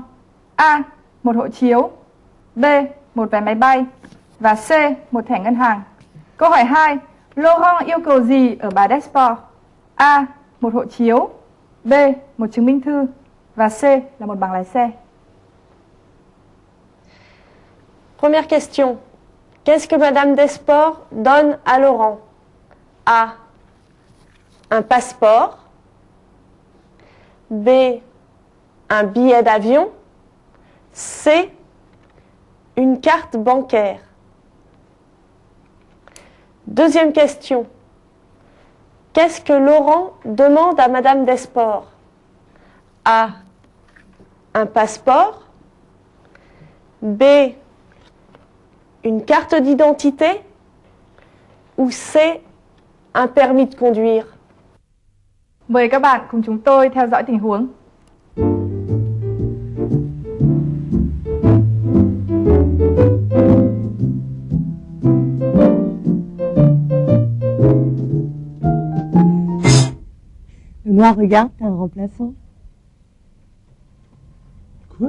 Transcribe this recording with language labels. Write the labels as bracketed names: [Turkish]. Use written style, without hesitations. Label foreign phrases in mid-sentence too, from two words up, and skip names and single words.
[Vietnamese] A. Một hộ chiếu. B. Một vé máy bay. Và C. Một thẻ ngân hàng. Câu hỏi 2, Laurent yêu cầu gì ở bà Desportes? A. Một hộ chiếu. B. Một chứng minh thư. Và C. Là một bằng lái xe. [French] Première question. Qu'est-ce que Madame Desportes donne à Laurent? A. Un passeport. B. Un billet d'avion. C. Une carte bancaire. Deuxième question. Qu'est-ce que Laurent demande à Madame Desportes? A. Un passeport. B. Une carte d'identité. Ou C. Un permis de conduire. [Vietnamese] Mời các bạn cùng chúng tôi theo dõi tình huống. [French] Benoît, regarde, t'as un remplaçant. Quoi?